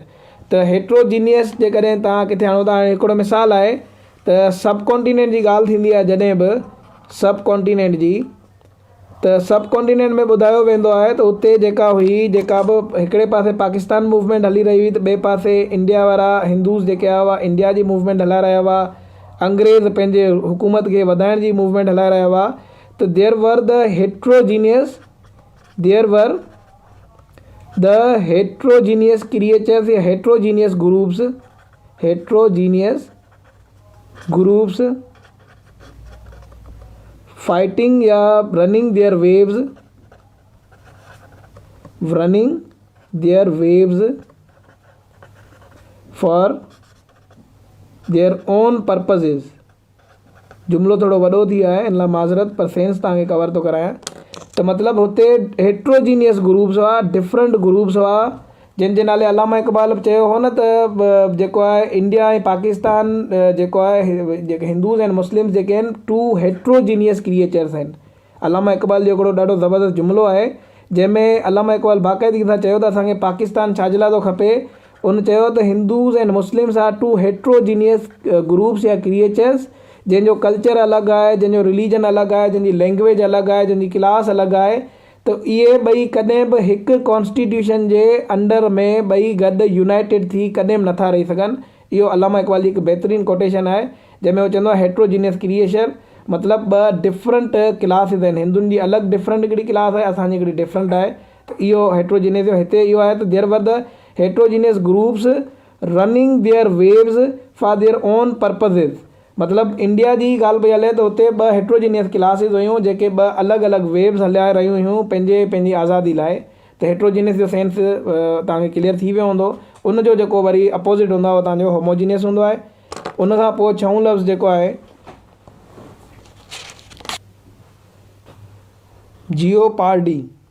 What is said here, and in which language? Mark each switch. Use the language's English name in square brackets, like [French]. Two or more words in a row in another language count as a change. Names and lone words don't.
[Sindhi] त हेट्रोजीनियस जे कॾहिं तव्हां किथे आणो था, हिकिड़ो मिसाल आहे त [English] sub continent [Sindhi] जी ॻाल्हि थींदी आहे जॾहिं बि [English] sub continent [Sindhi] जी, त [English] sub continent [Sindhi] में ॿुधायो वेंदो आहे त उते जेका बि हिकिड़े पासे पाकिस्तान मूवमेंट हली रही हुई, त ॿिए पासे इंडिया वारा हिंदूज़ जेके हुआ इंडिया जी मूवमेंट हलाए रहिया हुआ, अंग्रेज़ पंहिंजे हुकूमत खे वधाइण जी मूवमेंट हलाए रहिया हुआ। [English] त there were the heterogeneous creatures या heterogeneous groups fighting या running their waves for their own purposes। [Sindhi] जुमिलो थोड़ो वॾो थी वियो आहे, इन लाइ माज़रत, पर सेंस तव्हांखे कवर थो करायां। त मतिलबु हुते [English] heterogeneous groups [Sindhi] हुआ, [English] different groups [Sindhi] हुआ, जिन जे नाले अलामा इक़बाल बि चयो हो न त जेको आहे इंडिया ऐं पाकिस्तान जेको आहे, जेके हिंदूज़ ऐं मुस्लिम्स जेके आहिनि, 2 [English] heterogeneous creatures [Sindhi] आहिनि। अलामा इक़बाल जो हिकिड़ो ॾाढो ज़बरदस्त जुमिलो आहे जंहिंमें अलामा इक़बाल बाक़ाइदगी सां चयो त असांखे पाकिस्तान छाजे लाइ थो खपे। उन चयो त हिंदूज़ ऐं [English] Muslims are 2 heterogeneous groups [Sindhi] या क्रिएचर्स, जंहिंजो कल्चर अलॻि आहे, जंहिंजो रिलीजन अलॻि आहे, जंहिंजी लैंग्वेज अलॻि आहे, जंहिंजी क्लास अलॻि आहे। त इहे ॿई कॾहिं बि हिकु कॉन्स्टिट्यूशन जे अंडर में ॿई गॾु यूनाइटेड थी कॾहिं बि नथा रही सघनि। इहो अलामा इक़बाल जी हिकु बहितरीनु कोटेशन आहे जंहिंमें उहो चवंदो आहे [English] heterogeneous creation [Sindhi] मतिलबु 2 [English] different classes [Sindhi] आहिनि, हिंदुनि जी अलॻि डिफरेंट हिकिड़ी क्लास आहे, असांजी हिकिड़ी डिफरेंट आहे। त इहो हेट्रोजीनियस जो हिते इहो आहे त [English] there were the heterogeneous groups running their waves for their own purposes. [Sindhi] मतिलबु इंडिया जी ॻाल्हि पई हले त हुते 2 [English] heterogeneous classes [Sindhi] हुयूं जेके 2 अलॻि अलॻि वेव्स हलाए रहियूं हुयूं पंहिंजी आज़ादी लाइ। त हेट्रोजीनियस जो सेंस तव्हांखे क्लियर थी वियो हूंदो। उनजो जेको वरी अपोज़िट हूंदो आहे उहो तव्हांजो होमोजीनियस हूंदो आहे। उन खां पोइ 6 लफ़्ज़ जेको आहे जियोपार्डी।